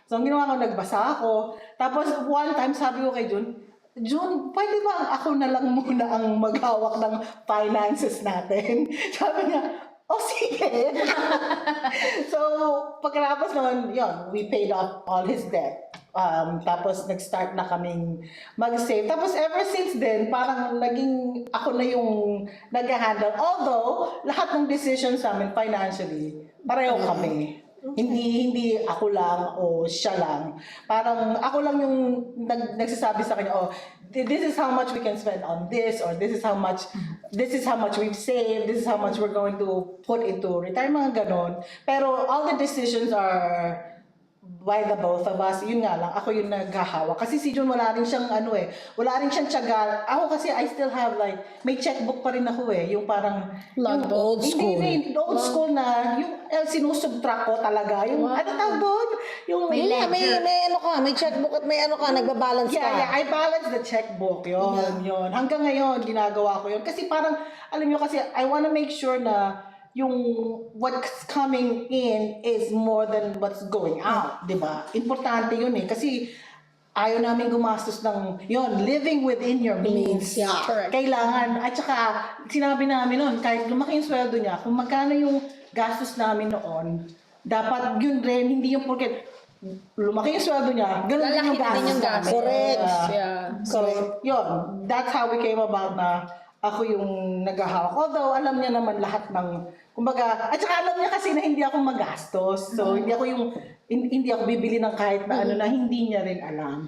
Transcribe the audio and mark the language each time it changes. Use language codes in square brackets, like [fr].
[tl] So ang ginawa ko, nagbasa ako. Tapos one time sabi ko kay Jun, pwede ba ako na lang muna ang maghawak ng finances natin? Sabi niya, sige. [en] So, [tl] pagkatapos naman, [en] we paid off all his debt. [tl] Tapos, nag-start na kaming mag-save. Tapos, [en] ever since then, [tl] parang naging ako na yung nag-handle. Although, lahat ng decisions namin financially, pareho kami. Hindi ako lang o siya lang. Parang ako lang yung nagsasabi sa kanya, [en] this is how much we can spend on this, or this is how much we've saved, this is how much we're going to put into retirement, ganon. Pero all the decisions are by the both of us. [tl] Yun nga lang, ako yung naghahawak. Kasi si Jun wala rin siyang wala rin siyang tiyaga. Ako kasi [en] I still have [tl] may checkbook pa rin ako yung parang yung [en] old school. [tl] Hindi, old school na yung sinusubtract ko talaga. Yung ano tawag doon? Yung May may checkbook at may nagbabalance ka. [en] Yeah, I balance the checkbook. [tl] Yun. Hanggang ngayon, ginagawa ko yun. Kasi parang, alam nyo kasi, [en] I wanna make sure na yung what's coming in is more than what's going out, [tl] di ba? Importante yun kasi ayaw namin gumastos ng [en] living within your means. Yeah. Correct. [tl] Kailangan, at saka sinabi namin noon, kahit lumaki yung sweldo niya, kung magkano yung gastos namin noon, dapat yun rin, hindi yung porket lumaki yung sweldo niya, ganun din yung Lalaki din gastos yung namin. gastos. [en] Correct. Yeah. So, that's how we came about [tl] na ako yung naghahawak. Although, alam niya naman lahat ng, kumbaga, at saka alam niya kasi na hindi ako magastos. So, hindi ako bibili ng kahit na na hindi niya rin alam.